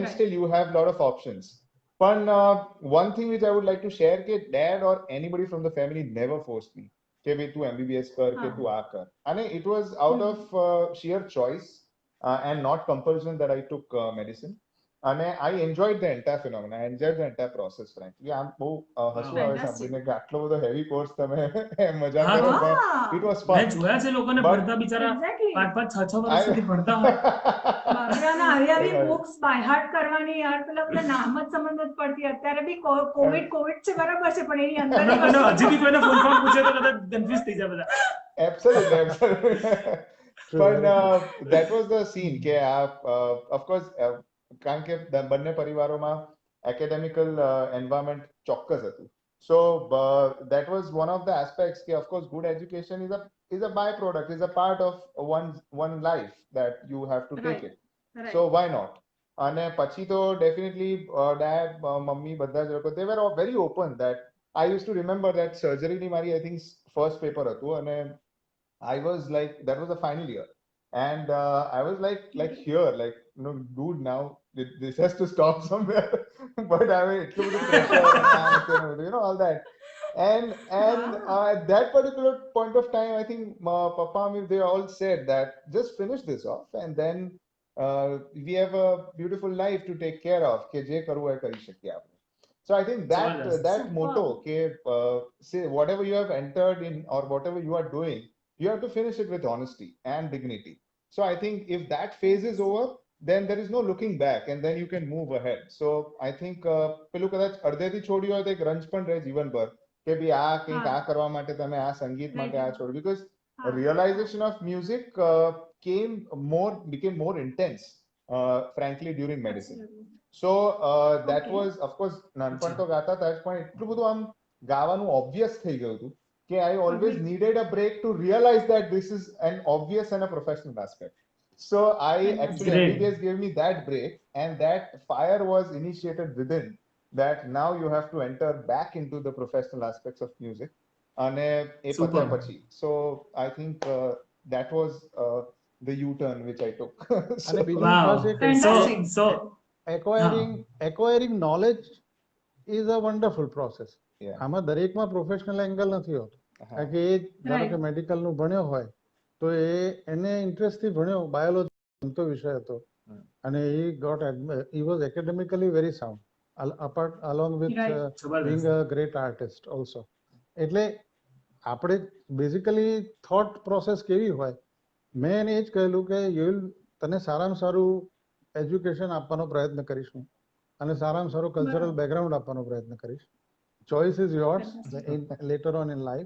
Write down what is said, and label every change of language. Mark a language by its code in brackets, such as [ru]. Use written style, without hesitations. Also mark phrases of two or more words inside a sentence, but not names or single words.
[en] Right. still you have a lot of options. But one thing which I would like to share, કે dad or anybody from the family never forced me [gu] કે ભાઈ તું MBBS કર કે તું આ કર. [en] અને it was out of sheer choice and not compulsion that I took medicine. અને I enjoyed the entire phenomenon. I enjoyed the entire process, frankly. [gu] આમ બહુ હસવું આવે [en] Fantastic. [gu] સાંભળીને કે આટલો બધો [en] heavy course [gu] તમે મજા હા, કરો, હા. [en] but it was [gu] મેં [en] fun. [gu] જોયા છે લોકોને [en] But- [gu] ભણતા બિચારા [en] Exactly. [gu] 5-5, 6-6 વર્ષ સુધી ભણતા હોય. ભાભરાના હરિયાવી [en] Right. books by heart [gu] કરવાની યાર પેલા બધા નામ જ સમજ નથી પડતી અત્યારે બી કોવિડ છે બરાબર છે પણ એની અંદર હમણાં કોઈને હજી બી કોઈને [en] full form [gu] પૂછે તો કદાચ કન્ફ્યુઝ થઈ જાય બધા. [en] Absolutely, absolutely. True, But very that was the scene કે of course [gu] કારણ કે બંને પરિવારોમાં [en] academical environment [gu] ચોક્કસ હતું. [en] So that was one of the aspects કે of course good education is a byproduct, is a part of one life that you have to take Right. it. Right. So why not? [gu] અને પછી તો [en] definitely dad, [gu] મમ્મી બધા જ લોકો [en] they were all very open that I used to remember that surgery [gu] ની મારી [en] I think first paper હતું અને I was like that was the final year and I was like here like no dude now this has to stop somewhere but I mean [gu] એટલું બધું [en] pressure and you know all that and at that particular point of time I think papa they all said that just finish this off and then we have a beautiful life to take care of [gu] કે જે કરવું હોય કરી શકીએ આપણે. [en] So I think that Zabardast. that Superb. motto કે say whatever you have entered in or whatever you are doing you have to finish it with honesty and dignity. So I think if that phase is over, then there is no looking back and then you can move ahead. [gu] So I think પેલું કદાચ અડધેથી છોડ્યું હોય તો એક રંજ પણ રહે જીવનભર કે ભાઈ આ કંઈક આ કરવા માટે તમે આ સંગીત માટે આ છોડ્યું [en] because realization of music became more intense frankly during medicine. So that Okay. was of course [gu] નાનપણ તો ગાતા હતા જ પણ એટલું બધું આમ ગાવાનું obvious થઈ ગયું હતું કે [en] I always Agreed. needed a break to realize that this is an obvious and a professional aspect. So actually Great. MBBS gave me that break and that fire was initiated within that now you have to enter back into the professional aspects of music. [gu] અને એ [en] Super. [gu] પત્યા પછી. [en] So I think that was the U-turn which I took. [gu] અને બીજું [en] Wow. [gu] ખાસ એક [en] Fantastic. So acquiring knowledge is a wonderful process. Yeah. [gu] આમાં દરેકમાં પ્રોફેશનલ એંગલ નથી હોતો કારણ કે એ ધારો કે [en] Right. [gu] મેડિકલનું ભણ્યો હોય તો એને ઇન્ટરેસ્ટથી ભણ્યો બાયોલોજી ગમતો વિષય હતો અને [en] he was academically very sound apart along with Right. being a great artist also. [gu] એટલે આપણે બેઝિકલી [en] thought process [gu] કેવી હોય મેં એને એ જ કહેલું કે તને સારામાં સારું એજ્યુકેશન આપવાનો પ્રયત્ન કરીશું અને સારામાં સારું [en] cultural background [gu] આપવાનો પ્રયત્ન કરીશ. [en] choice is yours later on in life.